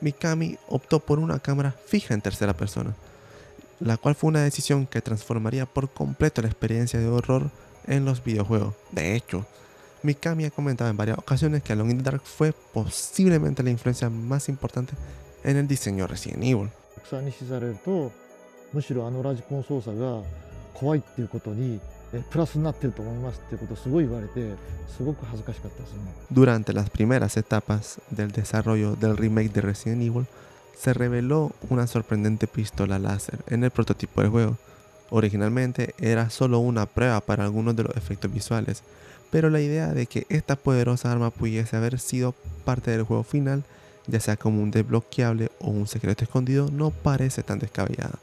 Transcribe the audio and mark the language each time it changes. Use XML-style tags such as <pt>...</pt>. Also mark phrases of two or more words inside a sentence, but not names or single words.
<es>Mikami optó por una cámara fija en tercera persona, la cual fue una decisión que transformaría por completo la experiencia de horror en los videojuegos. De hecho, Mikami ha comentado en varias ocasiones que Alone in the Dark fue posiblemente la influencia más importante en el diseño de Resident Evil.</es> <ja>国産にされるとむしろあのラジコン操作が怖いっていうことにプラスになってると思いますっていうことをすごい言われてすごく恥ずかしかったですね。</ja> <es>Durante las primeras etapas del desarrollo del remake de Resident Evil, se reveló una sorprendente pistola láser en el prototipo del juego. Originalmente era solo una prueba para algunos de los efectos visuales, pero la idea de que esta poderosa arma pudiese haber sido parte del juego final, ya sea como un desbloqueable o un secreto escondido, no parece tan descabellada.</es>